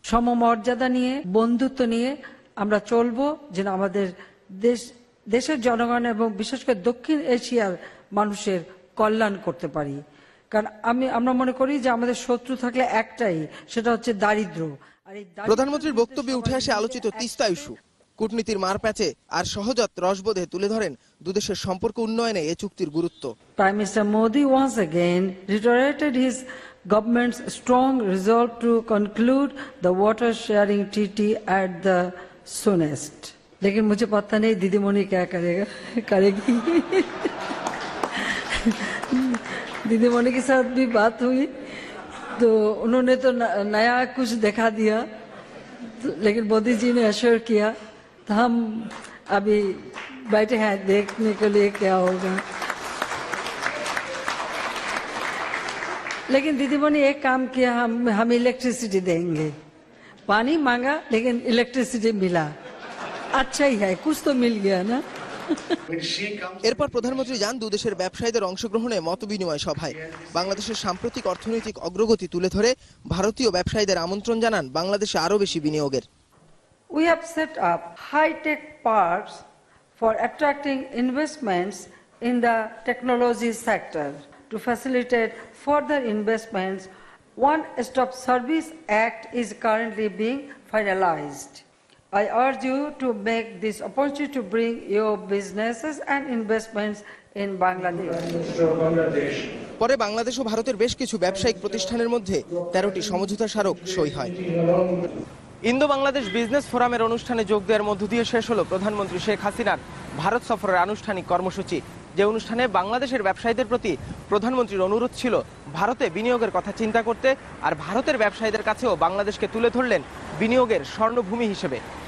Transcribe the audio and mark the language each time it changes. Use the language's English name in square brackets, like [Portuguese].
[Bangla] সমমর্যাদা নিয়ে, বন্ধুত্ব নিয়ে আমরা চলবো, যেন আমাদের দেশের জনগণ এবং বিশেষ করে দক্ষিণ এশিয়ার মানুষের কল্যাণ করতে পারি। কারণ আমরা মনে করি যে আমাদের শত্রু থাকলে একটাই, সেটা হচ্ছে দারিদ্র্য। আর এই প্রধানমন্ত্রীর বক্তব্যে উঠে আসে আলোচিত তিস্তা ইস্যু। কূটনীতির মারপ্যাচে আর সহজাত রসবোধে তুলে ধরেন দুদেশের সম্পর্ক উন্নয়নে এ চুক্তির গুরুত্ব। [English] Prime Minister Modi once again reiterated his government's strong resolve to conclude the water sharing treaty at the soonest. [Hindi] लेकिन मुझे पता नहीं दीदीमणि क्या करेगी दीदीमणि के साथ भी बात हुई तो उन्होंने तो नया कुछ दिखा दिया, लेकिन मोदी जी ने एश्योर किया। तो हम अभी बैठे हैं देखने के लिए क्या होगा। लेकिन दीदीमणि एक काम किया, हम इलेक्ट्रिसिटी देंगे। पानी मांगा लेकिन इलेक्ट्रिसिटी मिला, अच्छा ही है, कुछ तो मिल गया ना। [Bangla] এরপর প্রধানমন্ত্রী যান দুদেশের ব্যবসায়ীদের অংশগ্রহণে মতবিনিময় সভায়। বাংলাদেশের সাম্প্রতিক অর্থনৈতিক অগ্রগতি তুলে ধরে ভারতীয় ব্যবসায়ীদের আমন্ত্রণ জানান বাংলাদেশে আরও বেশি বিনিয়োগের। [English] We have set up high-tech parks for attracting investments in the technology sector. To facilitate further investments, One-Stop Service Act is currently being finalized. I urge you to make this opportunity to bring your businesses and investments in Bangladesh. [Bangla] পরে বাংলাদেশ ও ভারতের বেশ কিছু ব্যবসায়িক প্রতিষ্ঠানের মধ্যে 13টি সমঝোতা স্মারক সই হয়। ইন্দো বাংলাদেশ বিজনেস ফোরামের অনুষ্ঠানে যোগ দেওয়ার মধ্য দিয়ে শেষ হলো প্রধানমন্ত্রী শেখ হাসিনার ভারত সফরের আনুষ্ঠানিক কর্মসূচি। যে অনুষ্ঠানে বাংলাদেশের ব্যবসায়ীদের প্রতি প্রধানমন্ত্রীর অনুরোধ ছিল ভারতে বিনিয়োগের কথা চিন্তা করতে, আর ভারতের ব্যবসায়ীদের কাছেও বাংলাদেশকে তুলে ধরলেন বিনিয়োগের স্বর্ণভূমি হিসেবে।